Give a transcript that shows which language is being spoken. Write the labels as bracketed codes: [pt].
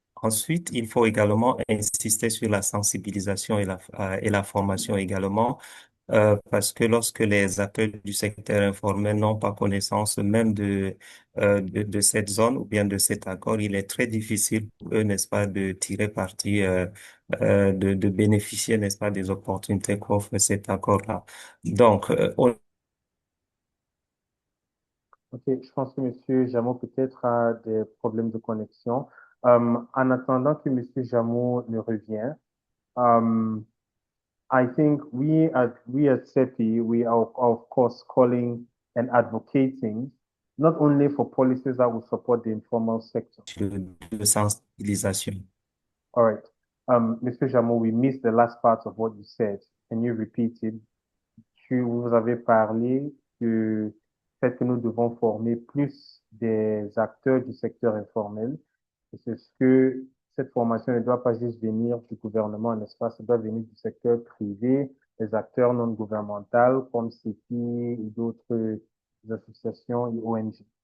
[fr] Ensuite, il faut également insister sur la sensibilisation et la formation également, parce que lorsque les acteurs du secteur informel n'ont pas connaissance même de cette zone ou bien de cet accord, il est très difficile pour eux, n'est-ce pas, de tirer parti, de bénéficier, n'est-ce pas, des opportunités qu'offre cet accord-là. Donc, Ok, je pense que M. Djamo peut-être a des problèmes de connexion. En attendant que M. Djamo ne revienne, [en] I think we at CEPI, we are of course calling and advocating not only for policies that will support the informal sector. [fr] de sensibilisation. [en] All right. Mr. Djamo, we missed the last part of what you said. Can you repeat it? [fr] Vous avez parlé du fait que nous devons former plus des acteurs du secteur informel. Et c'est ce que cette formation ne doit pas juste venir du gouvernement, n'est-ce pas? Ça doit venir du secteur privé, des acteurs non gouvernementaux comme CEPI et d'autres associations et ONG.